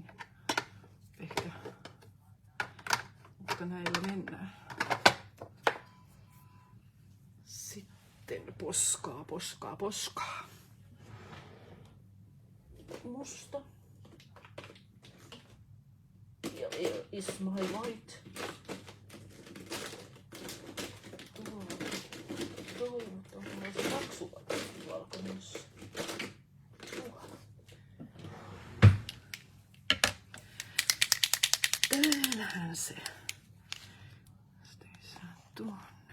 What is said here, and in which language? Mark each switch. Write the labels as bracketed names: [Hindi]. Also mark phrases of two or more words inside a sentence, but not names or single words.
[Finnish] Ehkä. Mutta näillä mennään. Sitten poskaa. Musta. Ja [English] where is my white? [Finnish] Tuo on se paksu valkoinen. Täällähän se. Sitten tuonne.